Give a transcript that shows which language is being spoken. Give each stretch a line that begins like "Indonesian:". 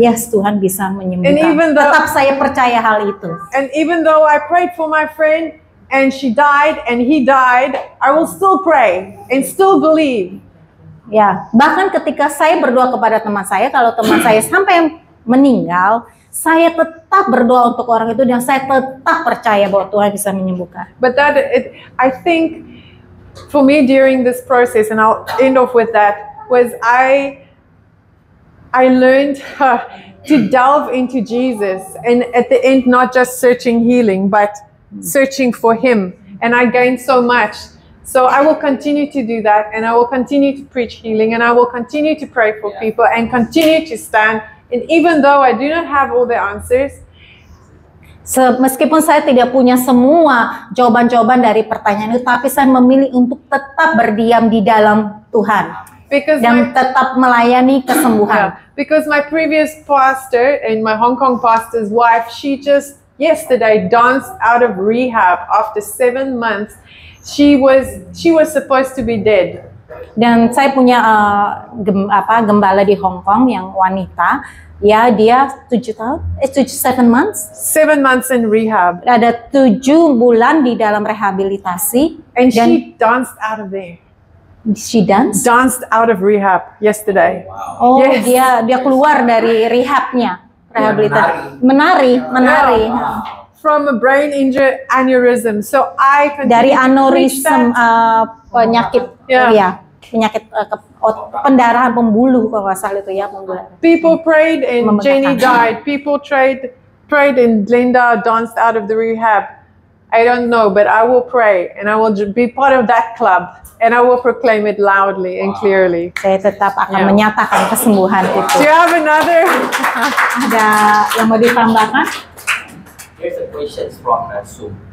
Indonesian: Yes, Tuhan bisa menyembuhkan. Tetap saya percaya hal itu.
English: And even though I prayed for my friend and she died and he died, I will still pray and still believe.
Indonesian: Ya, bahkan ketika saya berdoa kepada teman saya, kalau teman saya sampai meninggal, saya tetap berdoa untuk orang itu dan saya tetap percaya bahwa Tuhan bisa menyembuhkan.
English: But I think for me during this process, and I'll end off with that, was I learned to delve into Jesus, and at the end not just searching healing, but searching for Him, and I gained so much. So I will continue to do that, and I will continue to preach healing, and I will continue to pray for people and continue to stand. And even though I do not have all the answers,
Indonesian: meskipun saya tidak punya semua jawaban-jawaban dari pertanyaan itu, tapi saya memilih untuk tetap berdiam di dalam Tuhan dan tetap melayani kesembuhan.
English: Because my previous pastor and my Hong Kong pastor's wife, she just yesterday danced out of rehab after 7 months. She was supposed to be dead.
Indonesian: Dan saya punya gembala di Hong Kong yang wanita, ya dia
English: 7 months. 7 months in rehab.
Indonesian: Ada 7 bulan di dalam rehabilitasi.
English: And she danced out of there. She danced out of rehab yesterday. Wow. Oh, yes.
Indonesian: dia keluar dari rehabnya, rehabilitasi. Menari. Wow.
English: From a brain aneurysm, so I
Indonesian: dari aneurism penyakit penyakit pendarahan pembuluh kalau nggak salah itu ya.
English: People prayed and Jenny died. People prayed and Glenda danced out of the rehab. I don't know, but I will pray and I will be part of that club and I will proclaim it loudly and clearly.
Indonesian: Saya tetap akan menyatakan kesembuhan itu.
English: Do you have another?
Indonesian: Ada yang mau ditambahkan?
English: Here's a question from Zoom.